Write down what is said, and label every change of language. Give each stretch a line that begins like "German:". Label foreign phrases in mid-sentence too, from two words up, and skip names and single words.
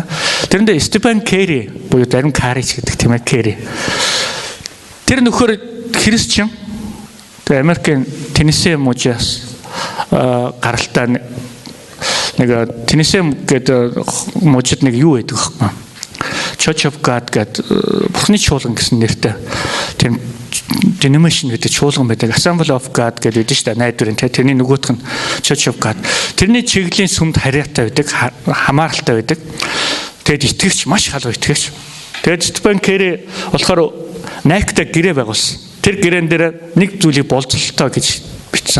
Mongolian: Тэрэндээ Стефан Кэри буюу зарим Карич гэдэг тийм ээ Кэри. Тэр нөхөр христчэн. Тэгээ Америкийн Теннесси мужаас гаралтай нэг Теннесси гэдэг мужид нэг юу байдаг вэ?
English: Church of God
Mongolian: гэдэг Бурхны чуулган гэсэн нэртэй тийм denomination гэдэг чуулган байдаг.
English: Assembly of God
Mongolian: гэдэг үү шүү дээ. Найдварын тэрний нөгөөх нь
English: Church of God.
Mongolian: Тэрний чиглэлийн сүмд харьяатай байдаг, хамааралтай байдаг. Тэгээд итгэвч маш халуун итгэвч. Тэгээд Стефан Кэри болохоор найктай гэрээ байгуулсан. Тэр гэрээн дээр нэг зүйлийг болцолтой гэж бичсэн.